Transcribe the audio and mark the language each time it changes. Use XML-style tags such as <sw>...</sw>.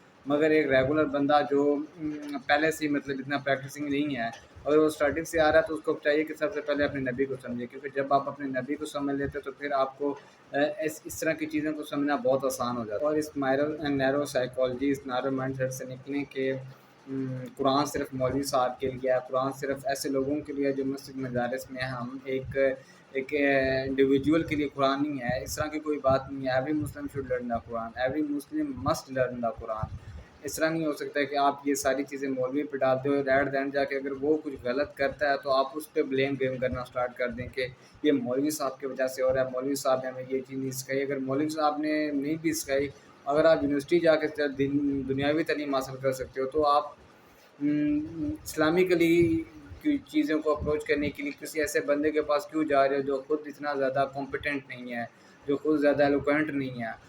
<ur>مگر ایک ریگولر بندہ جو پہلے سے مطلب اتنا پریکٹسنگ نہیں ہے, اگر وہ اسٹارٹنگ سے آ رہا ہے تو اس کو چاہیے کہ سب سے پہلے اپنے نبی کو سمجھے, کیونکہ جب آپ اپنے نبی کو سمجھ لیتے تو پھر آپ کو اس طرح کی چیزوں کو سمجھنا بہت آسان ہو جاتا ہے. اور اس نیرو سائیکالوجی, اس نیرو مائنڈ سیٹ سے نکلیں کہ قرآن صرف مولوی صاحب کے لیے ہے, قرآن صرف ایسے لوگوں کے لیے جو مسجد مدارس میں ہم ایک انڈیویجول کے لیے قرآن نہیں ہے, اس طرح کی کوئی بات نہیں ہے.</ur> <en>Every Muslim should learn the Quran, every Muslim must learn the Quran.</en> <ur>اس طرح نہیں ہو سکتا کہ آپ یہ ساری چیزیں مولوی پہ ڈالتے ہو,</ur> <en>ایٹ دین</en> <ur>جا کے اگر وہ کچھ غلط کرتا ہے تو آپ اس پہ بلیم گیم کرنا اسٹارٹ کر دیں کہ یہ مولوی صاحب کی وجہ سے ہو رہا ہے, مولوی صاحب نے ہمیں یہ چیز نہیں سکھائی. اگر مولوی صاحب نے نہیں بھی سکھائی, اگر آپ یونیورسٹی جا کے دنیاوی تعلیم حاصل کر سکتے ہو تو آپ اسلامکلی کی چیزوں کو اپروچ کرنے کے لیے کسی ایسے بندے کے پاس کیوں جا رہے ہو جو خود اتنا زیادہ کمپیٹنٹ نہیں ہے, جو خود زیادہ ایلوکوینٹ نہیں ہے.</ur>